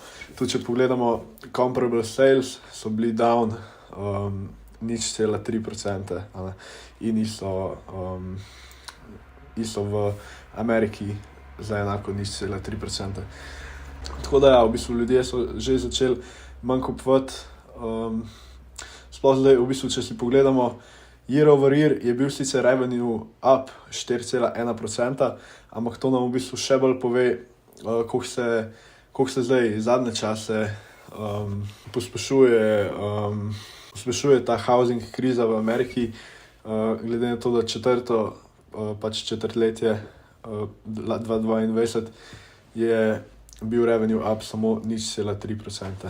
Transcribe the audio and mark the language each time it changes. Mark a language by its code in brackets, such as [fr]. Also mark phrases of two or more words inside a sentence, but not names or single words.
[sl] Tudi če pogledamo [en] comparable sales, [sl] so bili down 0,3%, in isto v Ameriki za enako 0,3%. Tako da ja, v bistvu ljudje so že začeli manj kupovati. Sploh zdaj, v bistvu, če si pogledamo, [en] year over year [sl] je bil sicer [en] revenue up [sl] 4,1%, ampak to nam v bistvu še bolj pove, koliko se zdaj zadnje čase pospešuje ta housing kriza v Ameriki, glede na to, da četrtletje 2022 je bil [en] revenue up [sl] samo 0,3%.